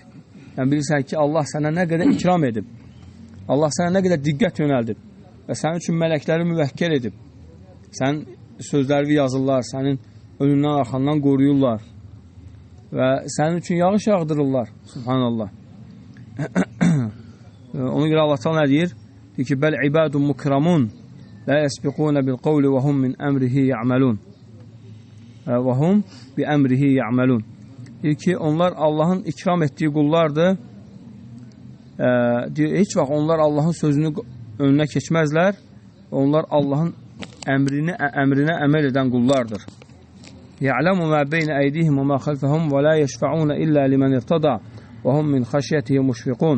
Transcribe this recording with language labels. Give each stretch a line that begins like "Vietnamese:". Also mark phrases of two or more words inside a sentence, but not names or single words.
Azerbaijani: Yəni, bilirsən ki, Allah sənə nə qədər ikram edib, Allah sənə nə qədər diqqət yönəldib və sənin üçün mələkləri müvəkkəl edib. Sənin sözləri yazırlar, sənin önündən, arxandan qoruyurlar və sənin üçün yağış yağdırırlar. Subhanallah. Ona görə Allah təala nə deyir? Deyir ki,
Arabic: بل عباد مكرمون لا يسبقون بالقول وهم من أمره يعملون. وهم بأمره يعملون.
Azerbaijani: Deyir ki, onlar Allahın ikram etdiyi qullardır. Deyir, heç vaxt onlar Allahın sözünü önünə keçməzlər. Onlar Allahın əmrinə əməl edən qullardır.
Arabic: يعلم ما بين أيديهم وما خلفهم ولا يشفعون إلا لمن ارتضى وهم من خشيته مشفقون.